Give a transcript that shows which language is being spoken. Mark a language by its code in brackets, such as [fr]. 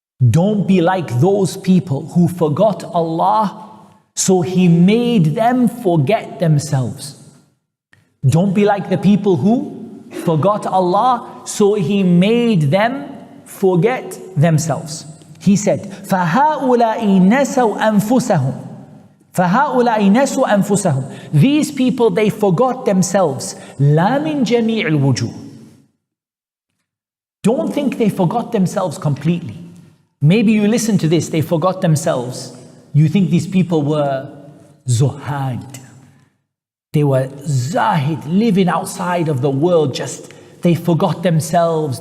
[en] Don't be like those people who forgot Allah, so He made them forget themselves. Don't be like the people who forgot Allah, so He made them forget themselves. [ar] He said, فَهَؤُلَاءِ نَسَوْا أَنفُسَهُمْ فَهَؤُلَاءِ نَسُوا أَنفُسَهُمْ. [en] These people, they forgot themselves. [ar] لَا مِنْ جَمِيعِ الْوُجُوهِ. [en] Don't think they forgot themselves completely. Maybe you listen to this, they forgot themselves. You think these people were zuhad. They were zahid, living outside of the world, just they forgot themselves.